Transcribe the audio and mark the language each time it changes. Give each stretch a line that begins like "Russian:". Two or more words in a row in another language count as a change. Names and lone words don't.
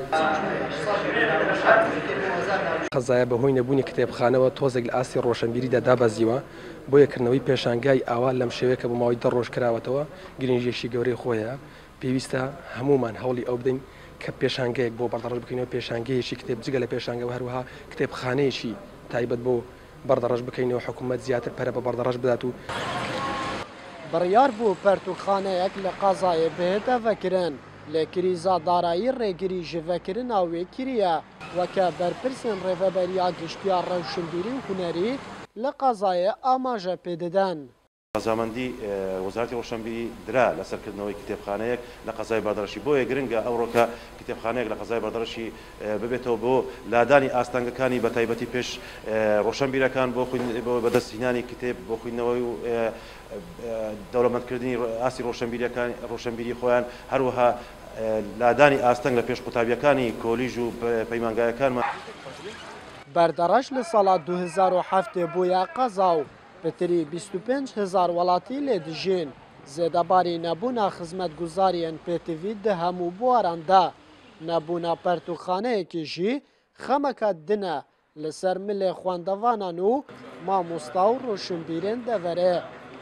Central Kurdish: قەزایە بەهۆی نەبوونی کتێبخانەوە تۆزێک لە ئاستی ڕۆشنبیریدا دابەزیوە بۆ یەکردنەوەی پێشانگای ئاوا لەم شێوەیە بۆ ماوەی 10 ڕۆژ کراوەتەوە گرنگێکی گەورەی خۆیە پێویستە هەمومان هەوڵی ئەو بدەین کە پێشانگەیەک بۆ بەردەڕەش بکەینەوە پێشانگەیەکی کتێب جگە لە پێشانگەوە هەروەها کتێبخانەیەکی تایبەت بۆ بەردەڕەش بکەینەوە حکوومەت زیاتر پەرە بە بەردەڕەش بدات و
Kurdish: بڕیار بوو پەرتوخانەیەک لە قەزایە بهێتە vekirин lê krîza darayî rêgirî ji vekirina wê kiriye weke berpirsên rêveberiya giştiya rewşinbîrî û hunerî li qezayê amaje pê didin.
Central Kurdish: ڕەزامەندی وەزارەتی ڕۆشنبیری درا لە سەرکردنەوەی کتێبخانەیەک لە قەزای بەردەڕەشی بۆیە گرنگە ئەوڕۆکە کتێبخانەیەک لە قەزای بەردەڕەشی ببێتەوە بۆ لادانی ئاستانگەکانی بە تایبەتی پێش ڕۆشنبیرەکان بۆ بەدەستهێنانی کتێب بۆ خوێندنەوەی و دەوڵەمەندکردنی ئاسی ڕۆشنبیری خۆیان هەروەها لادانی ئاستەنگ لە پێش قوتابیەکانی کۆلیژ و پەیمانگایەکانمان.
Kurdish: بەردەڕەش لە ساڵا 2007 بووە قەزا و بتری 25,000 welatî lê dijîn. Zêdebarî nebûna xizmetguzariyên PTV di hemû buwaran de. Nebûna pertûkxaneyekê jî xemeka din e li ser milê xwendevanan û mamosta û rûşinbîrên deverê.